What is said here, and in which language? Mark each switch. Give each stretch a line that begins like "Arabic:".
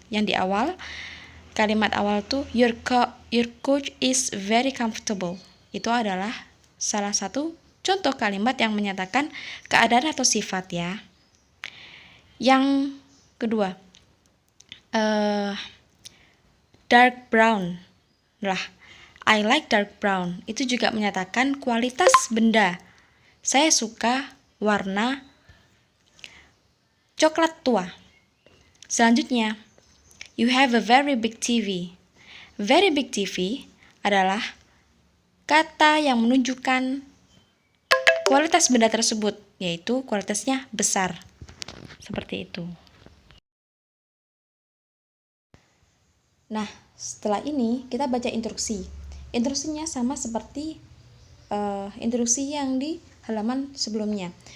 Indonesian: Yang di awal, kalimat awal tuh
English: your coach is very comfortable.
Indonesian: Itu adalah salah satu contoh kalimat yang menyatakan keadaan atau sifat ya. Yang kedua, dark brown. Lah,
English: I like dark brown.
Indonesian: Itu juga menyatakan kualitas benda. Saya suka warna coklat tua. Selanjutnya,
English: you have a very big TV. Very big TV
Indonesian: adalah kata yang menunjukkan kualitas benda tersebut, yaitu kualitasnya besar. Seperti itu. Nah, setelah ini kita baca instruksi. Instruksinya sama seperti instruksi yang di halaman sebelumnya.